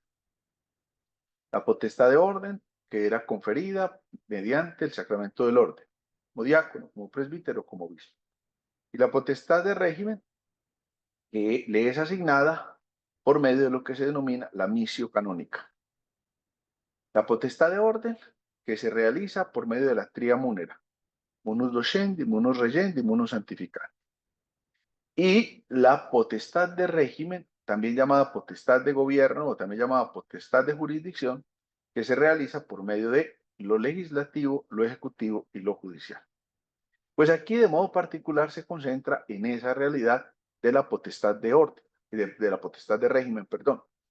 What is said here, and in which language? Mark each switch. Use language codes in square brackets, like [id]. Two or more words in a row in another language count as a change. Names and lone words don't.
[es] La potestad de orden que era conferida mediante el sacramento del orden, como diácono, como presbítero, como obispo. Y la potestad de régimen que le es asignada por medio de lo que se denomina la [la] missio canónica. [es] La potestad de orden que se realiza por medio de la [la] tria munera, munus docenti, munus regendi, munus santificandi. [es] Y la potestad de régimen, también llamada potestad de gobierno o también llamada potestad de jurisdicción, que se realiza por medio de lo legislativo, lo ejecutivo y lo judicial. Pues aquí de modo particular se concentra en esa realidad de la potestad de orden, de la potestad de régimen, perdón.